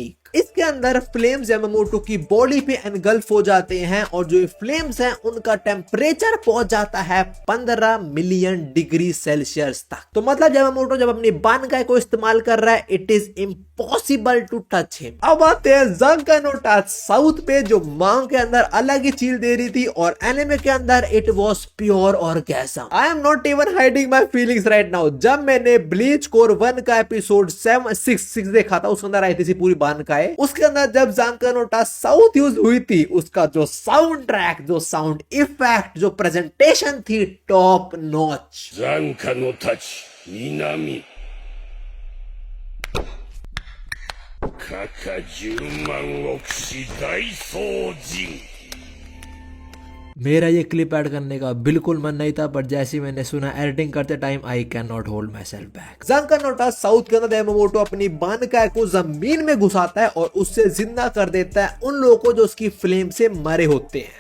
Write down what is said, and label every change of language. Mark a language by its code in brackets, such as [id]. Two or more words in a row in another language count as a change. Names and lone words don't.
[hi] इसके अंदर फ्लेम्स यामामोटो की बॉडी पे एनगल्फ हो जाते हैं और जो ये फ्लेम्स हैं उनका टेम्परेचर पहुंच जाता है 15 [en] million degree Celsius [hi] तक। तो मतलब यामामोटो जब अपनी बानकाई को इस्तेमाल कर रहा है, [en] it is impossible to touch him. [hi] अब आते हैं ज़ंका नो साउथ पे, जो मांग के अंदर अलग ही चील दे रही थी और एनिमे के अंदर [en] it was pure orgasm. I am not even hiding my feelings right now. [hi] जब मैंने ब्लीच कोर 1 का एपिसोड 766 देखा था, उसके अंदर आई थी पूरी बानकाई, उसके अंदर जब ज़ंका नो साउथ यूज हुई थी, उसका जो [en] sound track, [hi] जो [en] sound effect, [hi] जो प्रेजेंटेशन थी, [en] top notch. [ja] 残火の南かか10万億死大掃除 [hi] मेरा ये क्लिप ऐड करने का बिल्कुल मन नहीं था, पर जैसे मैंने सुना एडिटिंग करते टाइम, [en] I can not hold my self back. [hi] ज़ंका नो साउथ के अंदर यामामोटो अपनी बानकाई को जमीन में घुसाता है और उससे जिंदा कर देता है उन लोगों को जो उसकी फ्लेम से मरे होते हैं।